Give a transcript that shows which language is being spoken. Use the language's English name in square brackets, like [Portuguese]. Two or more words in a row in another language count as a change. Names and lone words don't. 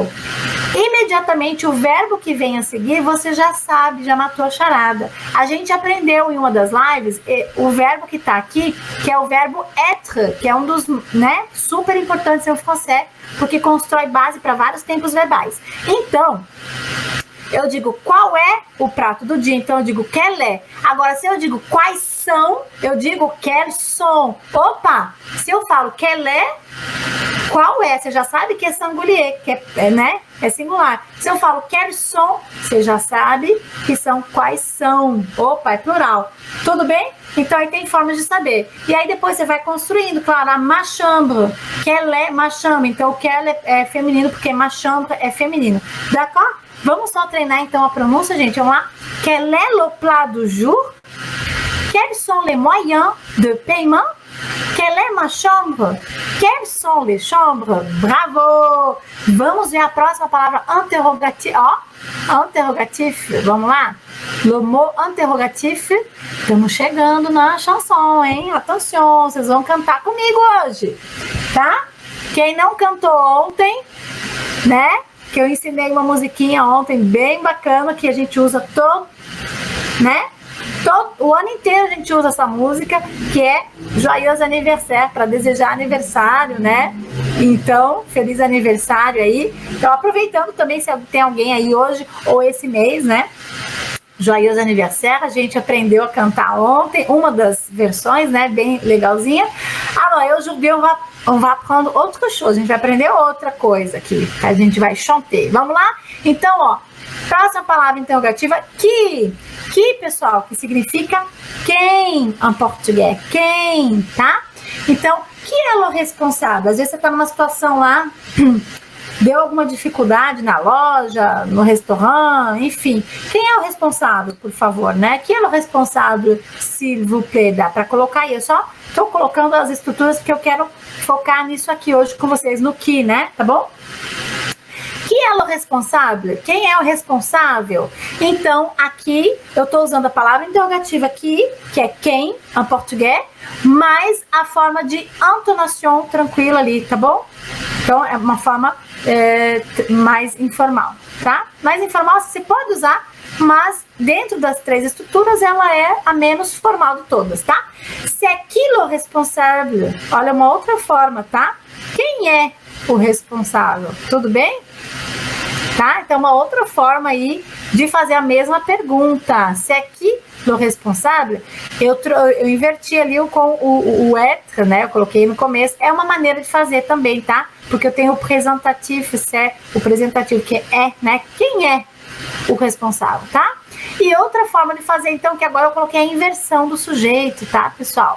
[Portuguese] Imediatamente o verbo que vem a seguir, você já sabe, já matou a charada. A gente aprendeu em uma das lives o verbo que tá aqui, que é o verbo être, que é um dos, né, super importantes em francês, porque constrói base para vários tempos verbais. Então, eu digo qual é o prato do dia, então eu digo [French] quelle est. [Portuguese] Agora, se eu digo quais são, eu digo [French] quels sont. [Portuguese] Opa, se eu falo [French] quelle est, [Portuguese] qual é? Você já sabe que é singulier, que é, né? É singular. Se eu falo [French] quels sont, [Portuguese] você já sabe que são quais são. Opa, é plural. Tudo bem? Então aí tem formas de saber. E aí depois você vai construindo, claro, a [French] ma chambre. Quelle est ma chambre. [Portuguese] Então o quelle é feminino, porque [French] ma chambre [Portuguese] é feminino. D'accord? Vamos só treinar então a pronúncia, gente. Vamos lá. [French] Quel est le plat du jour? Quels sont les moyens de paiement? Quelle est ma chambre? Quelles sont les chambres? Bravo! [Portuguese] Vamos ver a próxima palavra interrogatif. Ó, interrogatif. Vamos lá? [French] Le mot interrogatif. [Portuguese] Estamos chegando na chanson, hein? Atenção, vocês vão cantar comigo hoje, tá? Quem não cantou ontem, né? Que eu ensinei uma musiquinha ontem bem bacana que a gente usa o ano inteiro a gente usa essa música, que é Joyeux Anniversaire, para desejar aniversário, né? Então, feliz aniversário aí. Então, aproveitando também, se tem alguém aí hoje ou esse mês, né? Joyeux Anniversaire, a gente aprendeu a cantar ontem, uma das versões, né? Bem legalzinha. [French] Alors, aujourd'hui, on va apprendre autre chose, [Portuguese] a gente vai aprender outra coisa aqui, que a gente vai chanter. Vamos lá? Então, ó, Próxima palavra interrogativa, qui. Qui, pessoal, que significa quem em português. Quem, tá? Então, que é o responsável? Às vezes você está numa situação lá, deu alguma dificuldade na loja, no restaurante, enfim. Quem é o responsável, por favor, né? Quem é o responsável, [French] s'il vous plaît? [Portuguese] Dá para colocar aí. Eu só estou colocando as estruturas porque eu quero focar nisso aqui hoje com vocês, no que, né? Tá bom? Quem é o responsável? Quem é o responsável? Então, aqui eu estou usando a palavra interrogativa aqui, que é quem, em português, mais a forma de entonação tranquila ali, tá bom? Então, é uma forma mais informal, tá? Mais informal você pode usar, mas dentro das três estruturas, ela é a menos formal de todas, tá? [French] C'est qui le responsable? [Portuguese] Olha, uma outra forma, tá? Quem é o responsável? Tudo bem? Tá? Então, uma outra forma aí de fazer a mesma pergunta. [French] C'est qui le responsable? [Portuguese] Eu inverti ali com o être, né? Eu coloquei no começo. É uma maneira de fazer também, tá? Porque eu tenho o presentativo, c'est o presentativo que é, né? Quem é o responsável, tá? E outra forma de fazer, então, que agora eu coloquei a inversão do sujeito, tá, pessoal?